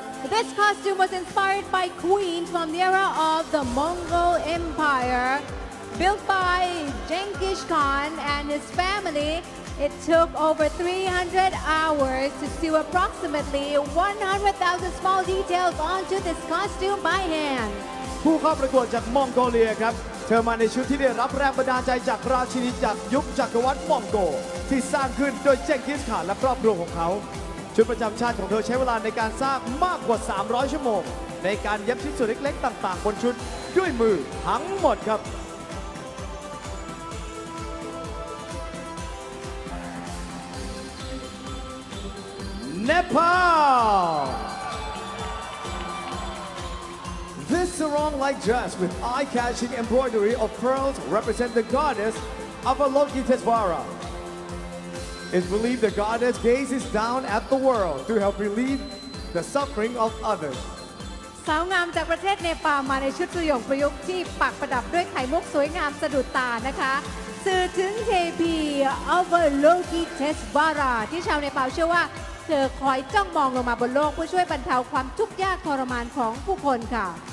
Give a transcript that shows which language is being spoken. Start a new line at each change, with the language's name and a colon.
English: This costume was inspired by queens from the era of the Mongol Empire, built by Genghis Khan and his family. It took over 300 hours to sew approximately 100,000 small details onto this costume by hand.
Thai: ผู้เข้าประกวดจากมองโกเลียครับเธอมาในชุดที่ได้รับแรงบันดาลใจจากราชินีจากยุคจักรวรรดิมองโกที่สร้างขึ้นโดยเจงกิสข่านและครอบครัวของเขาชุดประจำชาติของเธอใช้เวลาในการสร้างมากกว่า300ชั่วโมงในการเย็บชิ้นส่วนเล็กๆต่างๆบนชุดด้วยมือทั้งหมดครับ Nepal.
English: This sarong-like dress with eye-catching embroidery of pearls represents the goddess Avalokitesvara. It's believed the goddess gazes down at the world to help relieve the suffering of others.
Thai: สาวงามจากประเทศเนปาลมาในชุดสยองประยุกต์ที่ปักประดับด้วยไข่มุกสวยงามสะดุดตานะคะสื่อถึงเทพีอัลเวโลกิเทสวาราที่ชาวเนปาลเชื่อว่าเธอคอยจ้องมองลงมาบนโลกเพื่อช่วยบรรเทาความทุกข์ยากทรมานของผู้คนค่ะ